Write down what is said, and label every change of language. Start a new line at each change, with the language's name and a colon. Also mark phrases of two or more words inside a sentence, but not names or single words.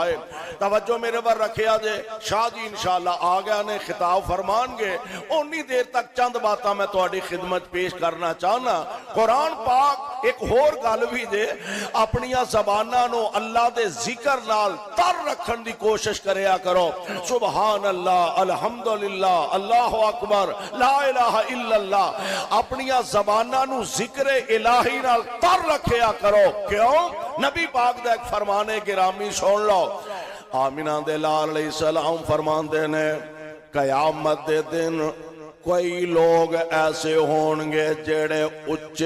Punjabi: توجہ میرے پر رکھیا جے. شاہ جی انشاءاللہ آ گیا نے خطاب فرمانگے. اونی دیر تک چند باتاں میں تہاڈی خدمت پیش کرنا چاہنا. قرآن پاک ایک ہور گل بھی جے اپنیاں زباناں نوں اللہ دے ذکر نال تر رکھن دی کوشش کریا کرو.
Arabic: سبحان الله، الحمد لله، الله أكبر، لا إله إلا الله.
Punjabi: اپنیاں زباناں نوں ذکر الٰہی نال تر رکھیا کرو. क्यों? نبی پاک دا ایک فرمانِ گرامی سن لو۔ آمنہ دے لال علیہ السلام فرماندے نے قیامت دے دن کوئی لوگ ایسے ہونگے جیڑے اچے